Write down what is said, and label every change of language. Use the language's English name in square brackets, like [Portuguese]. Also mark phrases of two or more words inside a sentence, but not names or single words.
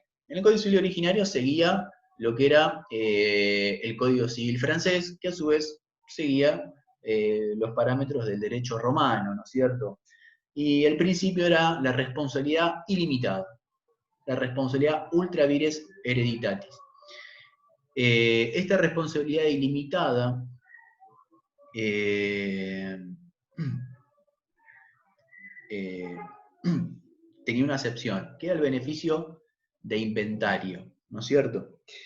[Spanish] En el Código Civil originario seguía lo que era el Código Civil francés, que a su vez seguía los parámetros del derecho romano, ¿no es cierto? [Latin] Y el principio era la responsabilidad ilimitada, la responsabilidad ultra vires hereditatis. [Spanish] Esta responsabilidad ilimitada tenía una acepción, que era el beneficio de inventario, ¿no es cierto?